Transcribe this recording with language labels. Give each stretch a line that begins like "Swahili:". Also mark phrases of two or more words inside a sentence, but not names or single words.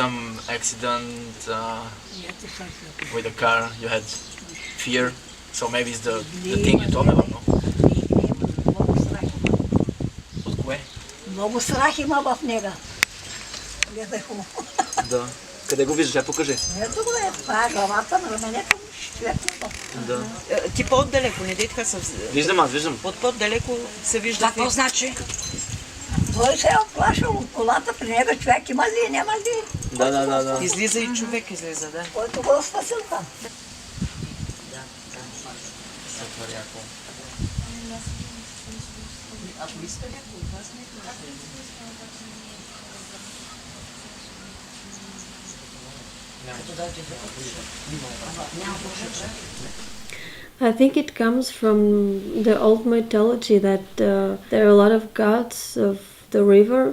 English: some accident with a car, you had fear, So maybe it's the thing you told me about, no?
Bulgarian: От кое? Много страх има в него. Гледай хубаво. Да. Къде го виждаш? Покажи. Ето го е, това е главата на раменето, четвъртото. Да. Ти по-отдалеко, не дейте се... Виждам, аз виждам. По-далеко се вижда. Какво значи? Той се е оплашал от колата при него, човек има ли, няма ли? Да. Излиза и човек излиза, да. Който го спасил там. Супер яко. Ако искате, от вас не
English: I think it comes from the old mythology that there are a lot of gods of the river.